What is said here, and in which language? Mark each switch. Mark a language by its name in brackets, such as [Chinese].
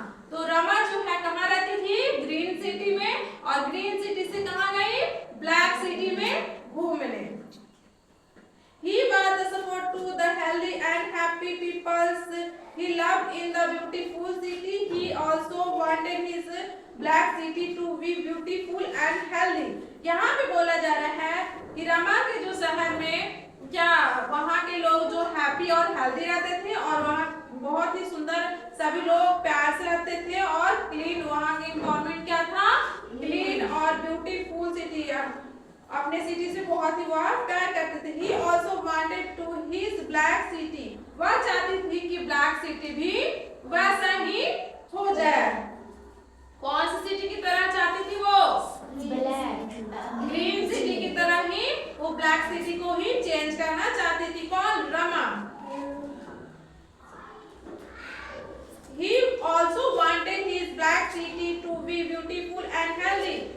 [Hindi] तो रमा जो है कहाँ रहती थी? ग्रीन सिटी में, और ग्रीन सिटी से कहाँ गई? ब्लैक सिटी में घूमने। [English] He was the support to the healthy and happy peoples he loved in the beautiful city. He also wanted his black city to be beautiful and healthy. [Hindi] यहाँ पे बोला जा रहा है कि रमा के जो शहर में क्या वहाँ के लोग जो हैप्पी और हेल्दी रहते थे, और वहाँ बहुत ही सुंदर सभी लोग प्यार से रहते थे, और क्लीन, वहाँ की एनवायरनमेंट क्या था? क्लीन और ब्यूटीफुल सिटी, अपने सिटी से बहुत ही वह प्यार करते थे। [English] He also wanted to his black city. [Hindi] वह चाहती थी कि ब्लैक सिटी भी वैसा ही हो जाए। कौन सी सिटी की तरह चाहती थी वो? ग्रीन सिटी की तरह ही वो ब्लैक सिटी को ही चेंज करना चाहती थी। कौन? Rama. [English] He also wanted his black city to be beautiful and healthy.